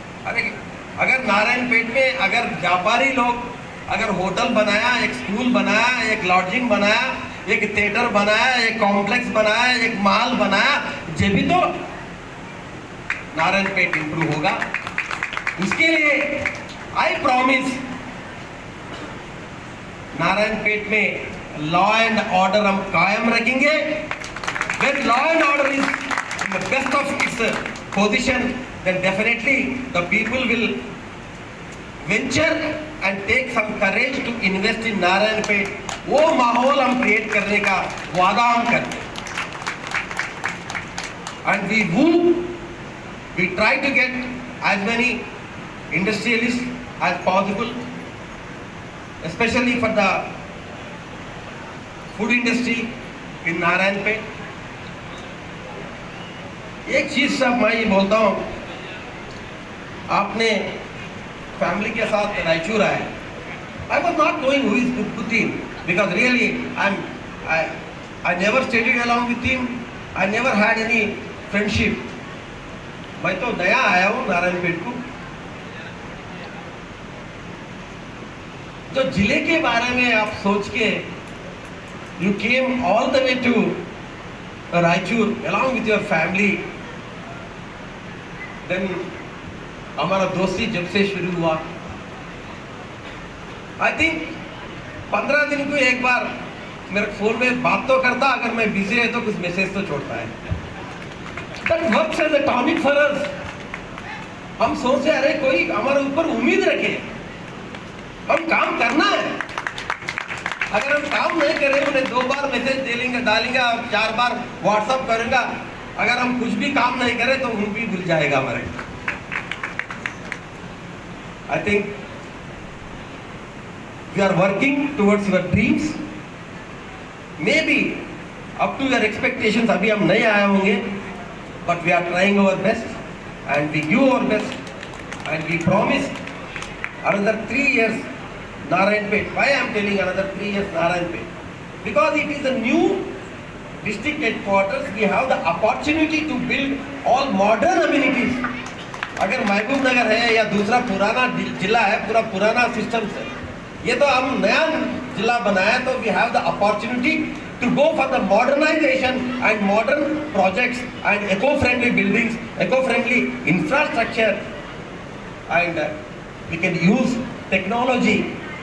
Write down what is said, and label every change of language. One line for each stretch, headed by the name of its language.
Hindi: अरे अगर नारायणपेट में अगर व्यापारी लोग अगर होटल बनाया, एक स्कूल बनाया, एक लॉजिंग बनाया, एक थिएटर बनाया, एक कॉम्प्लेक्स बनाया, एक मॉल बनाया, ये भी तो नारायणपेट इंप्रूव होगा. उसके लिए
English: I promise
Hindi: नारायणपेट में लॉ एंड ऑर्डर हम कायम रखेंगे.
English: When law and order is in the best of its position, then definitely the people will venture and take some courage to invest in Narayanpet.
Hindi: वो माहौल हम क्रिएट करने का वादा हम करते हैं.
English: And we try to get as many industrialists as possible, especially for the food industry in Narayanpet.
Hindi: एक चीज सब मैं ये बोलता हूँ, आपने फैमिली के साथ रायचूर आए.
English: I was not knowing who is Qutbuddin because really I never studied along with him. I never had any friendship.
Hindi: मैं तो नया आया हूँ नारायणपेट को. जो जिले के बारे में आप सोच के
English: you came all the way to Raichur along with your family.
Hindi: Then हमारा दोस्ती जब से शुरू हुआ,
English: I think
Hindi: 15 दिन को एक बार मेरे फोन में बात तो करता, अगर मैं बिजी है तो कुछ मैसेज तो छोड़ता है.
English: That works as a tonic for us.
Hindi: हम सोचे अरे कोई हमारे ऊपर उम्मीद रखे, हम काम करना है. अगर हम काम नहीं करें, उन्हें 2 बार मैसेज डालेंगे और 4 बार व्हाट्सअप करेंगे, अगर हम कुछ भी काम नहीं करें तो उन भी भूल जाएगा हमारे।
English: I think we are working towards your dreams, maybe up to your expectations
Hindi: अभी हम नहीं आए होंगे,
English: But we are trying our best and we give our best and we promise another 3 years Narayanpet. Why I am telling another 3 years Narayanpet? Because it is a new district headquarters. We have the opportunity to build all modern amenities.
Hindi: अगर महबूब नगर है या दूसरा पुराना जिला है, पूरा पुराना system से, ये तो हम नया जिला बनाया, तो
English: we have the opportunity to go for the modernization and modern projects and eco-friendly buildings, eco-friendly infrastructure, and we can use technology.